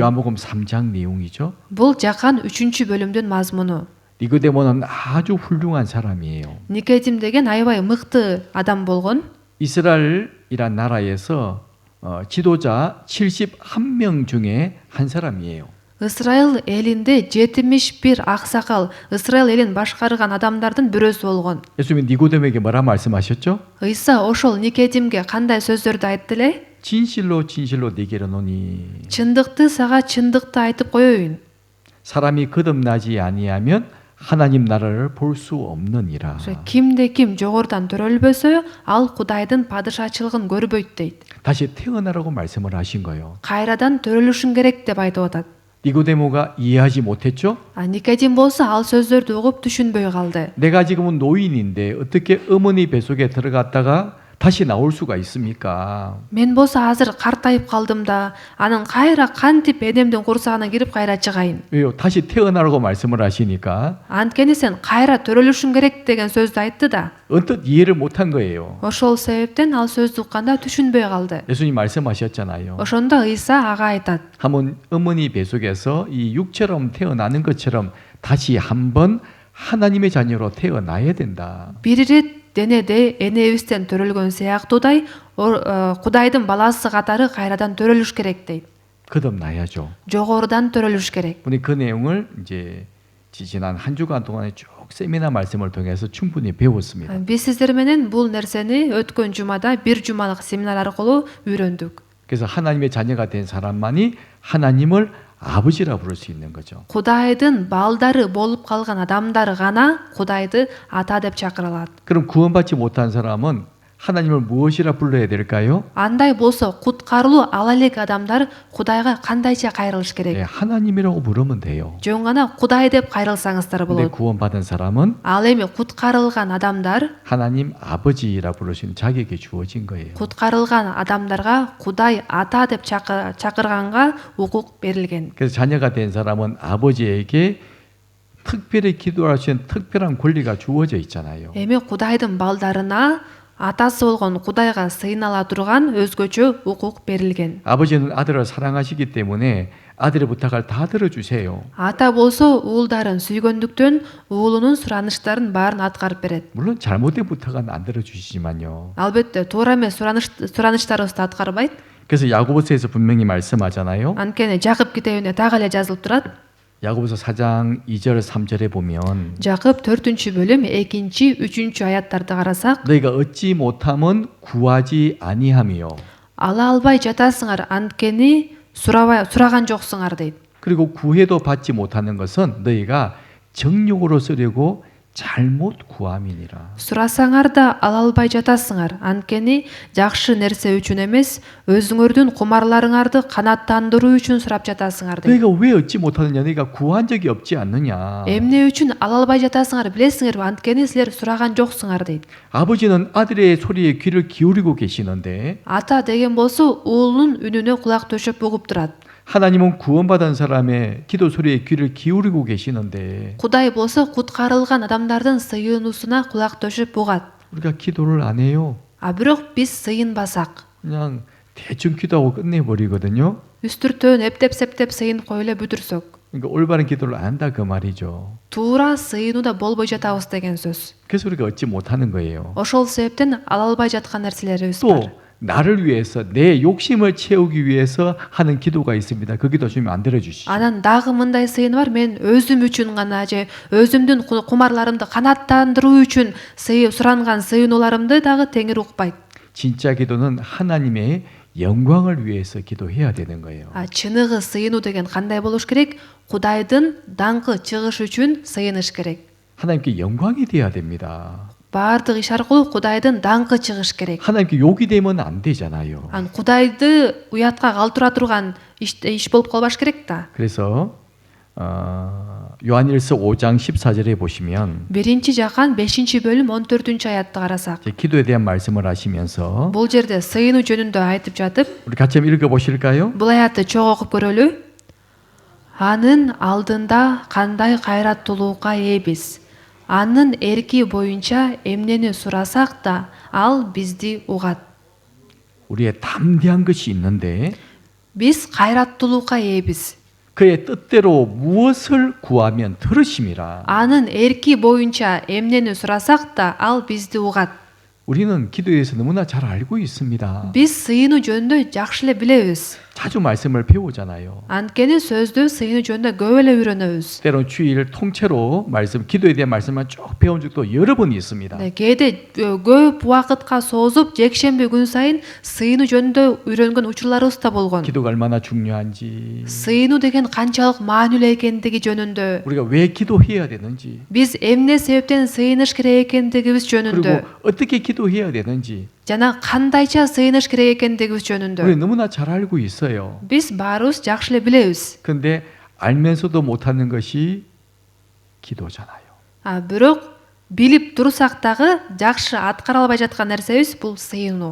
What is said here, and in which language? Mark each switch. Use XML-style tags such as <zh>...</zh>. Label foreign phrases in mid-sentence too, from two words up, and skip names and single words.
<ko>요한복음 3장 내용이죠.</ko> <ky>бул жакан 3-бөлүмдүн мазмуну.</ky> <ko>니고데모는 아주 훌륭한 사람이에요.</ko> <ky>никодим деген аябай мыкты адам болгон.</ky> <ko>이스라엘이란 나라에서 지도자 71명 중에 한 사람이에요.</ko> <ky>ысрайыл элинде 71 аксакал, ысрайыл элин башкарган адамдардын бирөөсү болгон.</ky> <ko>예수님이 니고데모에게 뭐라 말씀하셨죠?</ko> <ky>ыйса ошол никодимге кандай сөздөрдү айтты эле?</ky> <ko>진실로 진실로 네게 이르노니</ko> <ky>чындыкты сага чындыкты айтып коеюн.</ky> <ko>사람이 거듭나지 아니하면 하나님 나라를 볼 수 없느니라.</ko> <ky>кимде ким жогорудан төрөлбөсө ал кудайдын падышачылыгын көрбөйт дейт.</ky> <ko>다시 태어나라고 말씀을 하신 거예요.</ko> <ky>кайрадан төрөлүшүң керек деп айтып атат.</ky> <ko>니고데모가 이해하지 못했죠?</ko> <ky>никодим болсо ал сөздөрдү угуп түшүнбөй калды.</ky> <ko>내가 지금은 노인인데 어떻게 어머니 뱃속에 들어갔다가 다시 나올 수가 있습니까?</ko> <ky>мен болсо азыр картайып калдым да, анын кайра кантип энемдин курсагына кирип кайра чыгайын?</ky> <ko>왜요? 다시 태어나라고 말씀을 하시니까</ko> <ky>анткени сен кайра төрөлүшүң керек деген сөздү айтты да.</ky> <ko>언뜻 이해를 못한 거예요.</ko> <ky>ошол себептен ал сөздү укканда түшүнбөй калды.</ky> <ko>예수님 말씀하셨잖아요.</ko> <ky>ошондо ыйса ага айтат:</ky> <ko>한번 어머니 뱃속에서 이 육처럼 태어나는 것처럼 다시 한번 하나님의 자녀로 태어나야 된다.</ko> <ky>бир ирет денеде энебизден төрөлгөн сыяктуудай кудайдын баласы катары кайрадан төрөлүш керек дейт.</ky> <ko>거듭나야죠.</ko> <ky>жогорудан төрөлүш керек.</ky> <ko>우리 그 내용을 이제 지난 한 주간 동안에 쭉 세미나 말씀을 통해서 충분히 배웠습니다.</ko> <ky>биз сиздер менен бул нерсени өткөн жумада бир жумалык семинар аркылуу үйрөндүк.</ky> <ko>그래서 하나님의 자녀가 된 사람만이 하나님을 아버지라 부를 수 있는 거죠.</ko> <ky>кудайдын балдары болуп калган адамдар гана кудайды ата деп чакыра алат.</ky> <ko>그럼 구원받지 못한 사람은 하나님을 무엇이라 불러야 될까요?</ko> <ky>андай болсо куткарылуу ала элек адамдар Кудайга кандайча кайрылыш</ky> <ko>네,</ko> <ky>керек?</ky> <ko>하나님이라고 부르면 돼요.</ko> <ky>Жөн гана Кудай деп кайрылсаңыздар</ky> <ko>근데</ko> <ky>болот.</ky> <ko>구원받은 사람은</ko> <ky>Ал эми куткарылган адамдар</ky> <ko>하나님 아버지라 부를 수 있는 자격이 주어진 거예요.</ko> <ky>куткарылган адамдарга Кудай ата деп чакырганга укук берилген.</ky> <ko>그래서 자녀가 된 사람은 아버지에게 특별히 기도할 수 있는 특별한 권리가 주어져 있잖아요.</ko> <ky>Эми Кудайдын балдарына атасы болгон Кудайга сыйынала турган өзгөчө укук берилген.</ky> <ko>아버지는 아들을 사랑하시기 때문에 아들의 부탁을 다 들어주세요.</ko> <ky>Ата болсо уулдарын сүйгөндүктөн уулунун сураныштарын баарын аткарып берет.</ky> <ko>물론 잘못된 부탁은 안 들어주시지만요.</ko> <ky>Албетте туура эмес сураныштарыбызды аткарбайт.</ky> <ko>그래서 야고보서에서 분명히 말씀하잖아요.</ko> <ky>Анткени Жакып китебинде так эле жазылып турат.</ky> <ko>야고보서 4장 2절 3절에 보면</ko> <ky>Жакып 4-бөлүм 2-3 аяттарды карасак,</ky> <ko>너희가 얻지 못함은 구하지 아니함이요.</ko> <ky>ала албай жатасыңар, анткени сураган жоксуңар дейт.</ky> <ko>그리고 구해도 받지 못하는 것은 너희가 정욕으로 쓰려고 잘못 구함이니라.</ko> <ky>Сурасаңар да ала албай жатасыңар, анткени жакшы нерсе үчүн эмес, өзүңөрдүн кумарларыңарды канааттандыруу үчүн сурап жатасыңар дейт.</ky> <ko>너희가 왜 얻지 못하느냐? 너희가 구한 적이 없지 않느냐?</ko> <ky>Эмне үчүн ала албай жатасыңар билесиңерби, анткени силер сураган жоксуңар дейт.</ky> <ko>아버지는 아들의 소리에 귀를 기울이고 계시는데</ko> <ky>Ата деген болсо уулунун үнүнө кулак төшөп угуп турат.</ky> <ko>하나님은 구원받은 사람의 기도 소리에 귀를 기울이고 계시는데</ko> <ky>Кудай болсо куткарылган адамдардын сыйынуусуна кулак төшүп угат.</ky> <ko>우리가 기도를 안 해요.</ko> <ky>А бирок биз сыйынбасак,</ky> <ko>그냥 대충 기도하고 끝내버리거든요.</ko> <ky>үстүртөн эптеп-септеп сыйынып коюп эле бүтүрсөк,</ky> <ko>그러니까 올바른 기도를 안 한다 그 말이죠.</ko> <ky>туура сыйынууда болбой жатабыз деген сөз.</ky> <ko>그래서 우리가 얻지 못하는 거예요.</ko> <ky>Ошол себептен ала албай жаткан нерселерибиз бар.</ky> <ko>또 나를 위해서 내 욕심을 채우기 위해서 하는 기도가 있습니다. 그 기도 주면 안 들어주시죠.</ko> <ky>Анан дагы мындай сыйын бар, мен өзүм үчүн гана же өзүмдүн кумарларымды канааттандыруу үчүн суранган сыйынууларымды дагы Теңир укпайт.</ky> <ko>진짜 기도는 하나님의 영광을 위해서 기도해야 되는 거예요.</ko> <ky>Чыныгы сыйынуу деген кандай болуш керек? Кудайдын даңкы чыгыш үчүн сыйыныш керек.</ky> <ko>하나님께 영광이 돼야 됩니다.</ko> <ky>Баардык иш аркылуу Кудайдын даңкы чыгыш керек.</ky> <ko>하나님께 욕이 되면 안 되잖아요.</ko> <ky>Кудайды уятка калтыра турган иш болуп калбаш керек да.</ky> <ko>그래서 요한일서 5장 14절에 보시면</ko> <ky>1-Жакан 5-бөлүм 14-аятты карасак,</ky> <ko>기도에 대한 말씀을 하시면서</ko> <ky>бул жерде сыйынуу жөнүндө айтып жатып,</ky> <ko>우리 같이 한번 읽어보실까요?</ko> <ky>бул аятты чогуу окуп көрөлү. Анын алдында кандай кайраттуулукка ээбиз. Анын эрки боюнча эмнени сурасак да ал бизди угат.</ky> <ko>우리의 담대한 것이 있는데</ko> <ky>Биз кайраттуулукка ээбиз.</ky> <ko>그의 뜻대로 무엇을 구하면 들으심이라.</ko> <ky>Анын эрки боюнча эмнени сурасак да ал бизди угат.</ky> <ko>우리는 기도에 대해서 너무나 잘 알고 있습니다.</ko> <ky>Биз сыйынуу жөнүндө жакшы эле билебиз.</ky> <ko>자주 말씀을 배우잖아요.</ko> <ky>Анткени сөздү сыйынуу жөнүндө көп эле үйрөнөбүз.</ky> <ko>때론 주일 통째로 기도에 대한 말씀만 쭉 배운 적도 여러 번 있습니다.</ko> <ky>Кээде көп убакытка созуп, жекшемби күн сайын сыйынуу жөнүндө үйрөнгөн учурларыбыз да болгон.</ky> <ko>기도가 얼마나 중요한지,</ko> <ky>Сыйынуу деген канчалык маанилүү экендиги жөнүндө,</ky> <ko>우리가 왜 기도해야 되는지,</ko> <ky>биз эмне себептен сыйыныш керек экендигибиз жөнүндө,</ky> <ko>그리고 어떻게 기도해야 되는지</ko> <ky>жана кандайча сыйыныш керек экендигибиз</ky> <ko>우리</ko> <ky>жөнүндө</ky> <ko>너무나 잘 알고 있어요.</ko> <ky>биз баарыбыз жакшы эле билебиз.</ky> <ko>근데 알면서도 못하는 것이 기도잖아요.</ko> <ky>Бирок билип турсак дагы жакшы аткара албай жаткан нерсебиз бул сыйынуу.</ky>